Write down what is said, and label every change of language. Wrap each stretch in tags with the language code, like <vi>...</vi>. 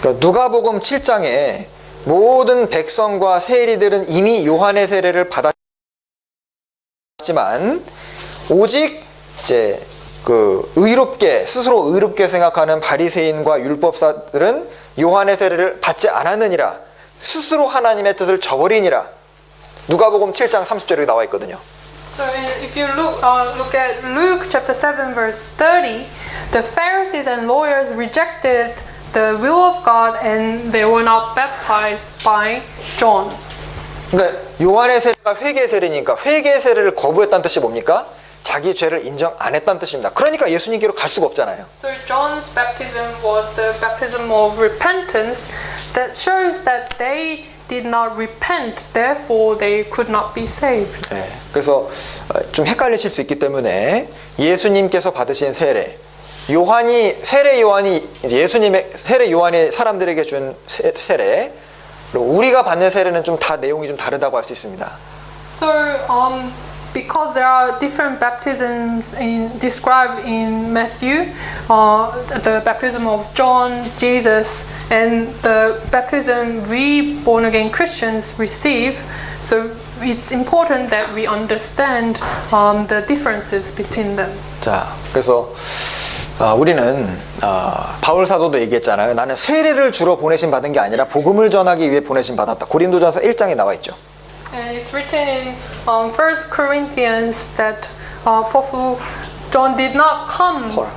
<ko>그러니까 누가복음 7장에 모든 백성과 세리들은 이미 요한의 세례를 받았지만 오직 이제 그 의롭게 스스로 의롭게 생각하는 바리새인과 율법사들은 요한의 세례를 받지 않았느니라 스스로 하나님의 뜻을 저버리니라 누가복음 7장 30절에 나와 있거든요.</ko> <en>So if you look at Luke chapter 7 verse 30, the Pharisees and lawyers rejected the will of God and they were not baptized by John.</en> <ko>그러니까 요한의 세례가 회개 세례니까 회개 세례를 거부했다는 뜻이 뭡니까? 자기 죄를 인정 안 했다는 뜻입니다. 그러니까 예수님께로 갈 수가 없잖아요.</ko> <en>So John's baptism was the baptism of repentance that shows that they did not repent, therefore they could not be saved.</en> <ko>네, 그래서 좀 헷갈리실 수 있기 때문에 예수님께서 받으신 세례, 세례 요한이 예수님의 세례 요한이 사람들에게 준 세례, 그리고 우리가 받는 세례는 좀 다 내용이 좀 다르다고 할 수 있습니다.</ko> <en>So because there are different baptisms described in Matthew, the baptism of John, Jesus, and the baptism we born again Christians receive. So it's important that we understand the differences between them.</en> <ko>자, 그래서 우리는 바울 사도도 얘기했잖아요. 나는 세례를 주러 보내심 받은 게 아니라 복음을 전하기 위해 보내심 받았다. 고린도전서 1장에 나와 있죠.</ko> <en>And it's written in 1 Corinthians that Apostle John did not come.</en>